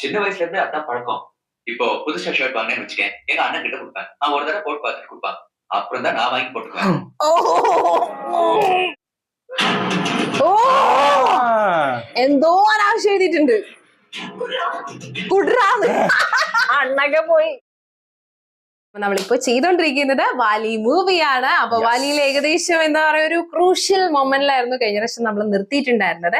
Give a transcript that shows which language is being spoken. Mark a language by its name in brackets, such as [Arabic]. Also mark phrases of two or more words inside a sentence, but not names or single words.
[Tamil] சின்ன வயசுல இருந்து அதான் பழக்கம். இப்போ புதுசா ஷர்ட் வாங்கினேன்னு வச்சுக்கேன், எங்க அண்ணன் கிட்ட கொடுப்பேன். அவன் ஒரு தடவை போட்டு பார்த்துட்டு கொடுப்பான். அப்புறம் தான் நான் வாங்கி போட்டுக்குவேன். [Malayalam] എന്തോ അനാവശ്യം എഴുതിയിട്ടുണ്ട്. കുട്രാന്ന് അണ്ണൊക്കെ പോയി. നമ്മളിപ്പോ ചെയ്തോണ്ടിരിക്കുന്നത് വാലി മൂവിയാണ്. അപ്പൊ വാലിയിൽ ഏകദേശം എന്താ പറയാ ഒരു ക്രൂഷ്യൽ മൊമെന്റിലായിരുന്നു കഴിഞ്ഞ പ്രാവശ്യം നമ്മൾ നിർത്തിയിട്ടുണ്ടായിരുന്നത്.